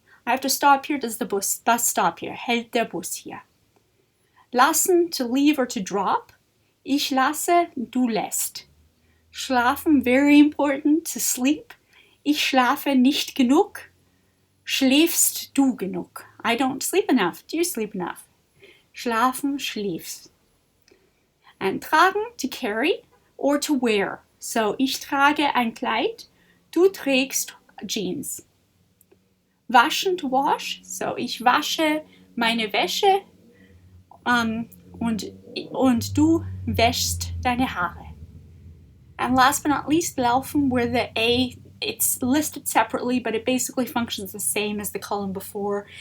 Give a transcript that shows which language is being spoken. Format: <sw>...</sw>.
<en>I have to stop here, does the bus stop here?</en> <de>Hält der Bus hier.</de> <en>Lassen, to leave or to drop.</en> <de>Ich lasse, du lässt.</de> <en>Schlafen, very important, to sleep.</en> <de>Ich schlafe nicht genug. Schläfst du genug?</de> <en>I don't sleep enough. Do you sleep enough?</en> <de>Schlafen, schläfst.</de> <en>And tragen, to carry or to wear.</en> <de>So, ich trage ein Kleid, du trägst Jeans. Waschen,</de> <en>to wash.</en> <de>So, ich wasche meine Wäsche und du wäschst deine Haare.</de> <en>And last but not least, laufen, where the A, it's listed separately, but it basically functions the same as the column before.</en>